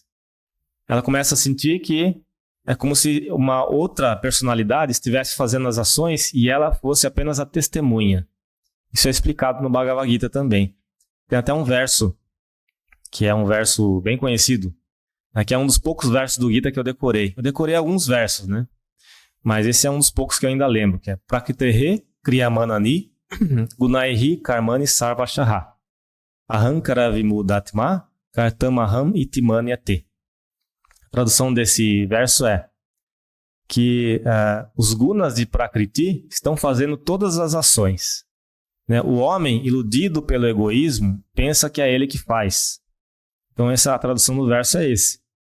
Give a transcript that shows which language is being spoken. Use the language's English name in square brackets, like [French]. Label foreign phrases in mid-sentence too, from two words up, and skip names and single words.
[Portuguese] Ela começa a sentir que é como se uma outra personalidade estivesse fazendo as ações e ela fosse apenas a testemunha. Isso é explicado no Bhagavad Gita também. Tem até um verso, que é um verso bem conhecido, né, que é um dos poucos versos do Gita que eu decorei. Eu decorei alguns versos, né? Mas esse é um dos poucos que eu ainda lembro, que é [Sanskrit] प्रकृतेः क्रियमाणानि गुणैः कर्माणि सर्वशः अहङ्कार विमूढात्मा कर्ताहम् इतिमन्यते. [Portuguese] A tradução desse verso é que os gunas de Prakriti estão fazendo todas as ações. Né? O homem, iludido pelo egoísmo, pensa que é ele que faz. Então, a tradução do verso é esse.